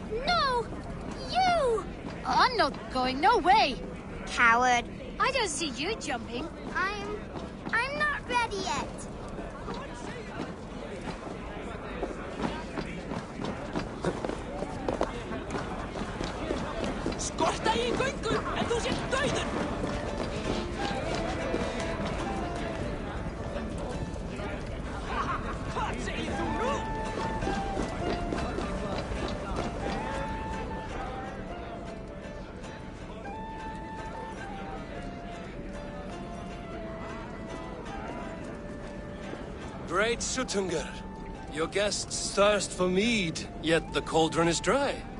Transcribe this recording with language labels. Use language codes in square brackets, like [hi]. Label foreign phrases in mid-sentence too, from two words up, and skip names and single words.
[en] No! You! I'm not going, no way! Coward. I don't see you jumping. I'm not ready yet. [is] Skorta í göngu, en þú sért dauður! Hvað segir þú nú? [en] Great Suttungr, your guests thirst for mead, yet the cauldron is dry.